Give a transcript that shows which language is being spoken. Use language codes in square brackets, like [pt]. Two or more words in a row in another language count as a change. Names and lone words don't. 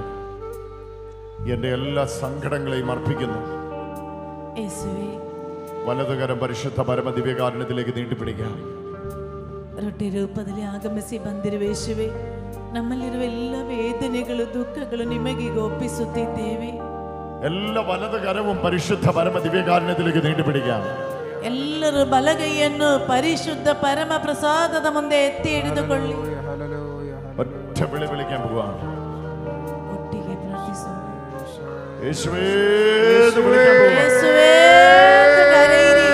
[ml] എൻ്റെ എല്ലാ സങ്കടങ്ങളെയും അർപ്പിക്കുന്നു. ಯೇಸುವೆ, വലതുകരം പരിശുദ്ധ പരമ ദിവ്യകാരുണ്യത്തിലേക്ക് നീട്ടിപ്പിടിക്കാം. [kn] ರೊಟ್ಟಿ ರೂಪದಲ್ಲಿ ಆಗಮಿಸಿ ಬಂದಿರುವ ಯೇಸುವೆ, ನಮ್ಮಲ್ಲಿರುವ ಎಲ್ಲ ವೇದನೆಗಳು ದುಃಖಗಳು ನಿಮಗೆ ಈಗ ಒಪ್ಪಿಸುತ್ತಿದ್ದೇವೆ. [ml] എല്ലാ വലതുകരവും പരിശുദ്ധ പരമ ദിവ്യകാരുണ്യത്തിലേക്ക് നീട്ടിപ്പിടിക്കാം. [kn] ಎಲ್ಲರೂ ಬಲಗೈಯನ್ನು ಪರಿಶುದ್ಧ ಪರಮ ಪ್ರಸಾದದ ಮುಂದೆ ಎತ್ತಿ ಹಿಡಿದುಕೊಳ್ಳಿ. [ml] ഒറ്റ ഒറ്റ വിളി വിളിക്കാൻ പോവാ. [kn] ಒಟ್ಟಿಗೆ ಪ್ರಾರ್ಥಿಸೋಣ. [ml] യേശുവേ എന്ന് വിളിക്കാൻ പോവാ. യേശുവേ എന്ന് കരയിരി.